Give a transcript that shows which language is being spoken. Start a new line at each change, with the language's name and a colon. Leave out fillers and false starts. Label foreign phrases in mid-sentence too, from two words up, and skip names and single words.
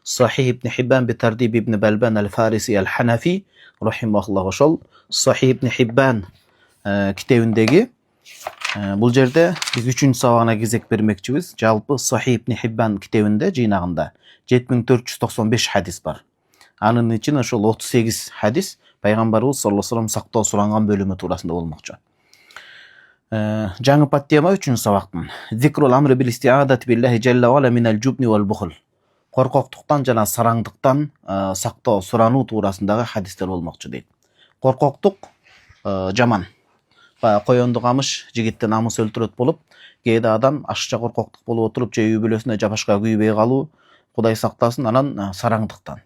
Arabic: صحيح ابن حبان بترتيب ابن بلبان الفارسي الحنفي رحمه الله.
Kyrgyz: Ошол Sahih ibn Hibban китебиндеги бул жерде биз 3-чү сабагына кезек бермекчибиз. Жалпы Sahih ibn Hibban китебинде жыйнагында 7495 хадис бар. Анын ичинде ошол 38 хадис пайгамбарыбыз
Arabic: صلى الله عليه وسلم
Kyrgyz: сактоо суранган бөлүмү туурасында болмокчу. Жаңы подтема 3-чү сабактын.
Arabic: ذكر الأمر بالاستعاذة بالله جل وعلا من الجبن والبخل.
Kyrgyz: Коркоктуктан жана сараңдыктан сактоо сурануу туурасындагы хадистер болмокчу дейт. Коркоктук жаман. Коёнду камыш жигитти намыс өлтүрөт болуп, кээде адам ашыкча коркоктук болуп отуруп же үй бүлөсүнө жапашка күйбөй калуу, Кудай сактасын, анан сараңдыктан.